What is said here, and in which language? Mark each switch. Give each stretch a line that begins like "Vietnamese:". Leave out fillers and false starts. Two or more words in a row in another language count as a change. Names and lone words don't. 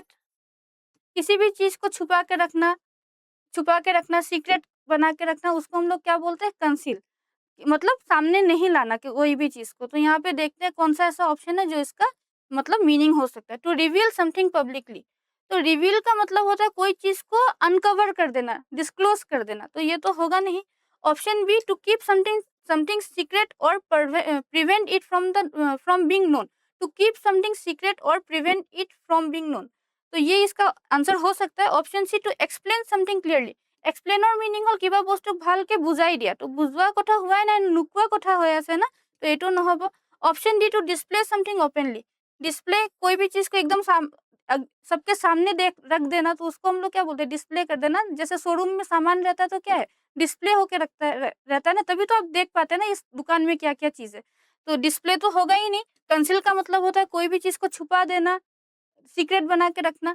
Hindi: किसी भी चीज को छुपा के रखना, सीक्रेट बना के रखना, उसको हम लोग क्या बोलते हैं, कंसील। मतलब सामने नहीं लाना कि कोई भी चीज को। तो यहाँ पे देखते हैं कौन सा ऐसा ऑप्शन है जो इसका मतलब मीनिंग हो सकता है।
English: to reveal something publicly.
Hindi: तो रिवील का मतलब होता है कोई चीज को अनकवर कर देना, डिस्क्लोज कर देना। तो ये तो होगा नहीं।
English: option B to keep something something secret और prevent it from being known. to keep something secret और prevent it from being known.
Hindi: तो ये इसका आंसर हो सकता है।
English: option C to explain something clearly.
Assamese: এক্সপ্লেইনৰ মিনিং হ'ল কিবা বস্তুক ভালকে বুজাই দিয়া। তো বুজোৱা কথা হোৱাই নাই, নোকোৱা কথা হৈ আছে না। তো এইটো নহ'ব।
English: option D to display something openly.
Hindi: डिस्प्ले कोई भी चीज को एकदम सबके सामने रख देना, तो उसको हम लोग क्या बोलते हैं, डिस्प्ले कर देना। जैसे शोरूम में सामान रहता है तो क्या है, डिस्प्ले होके रहता है ना, तभी तो आप देख पाते हैं ना इस दुकान में क्या क्या चीज है। तो डिस्प्ले तो होगा ही नहीं। कंसील का मतलब होता है कोई भी चीज को छुपा देना, सीक्रेट बना के रखना।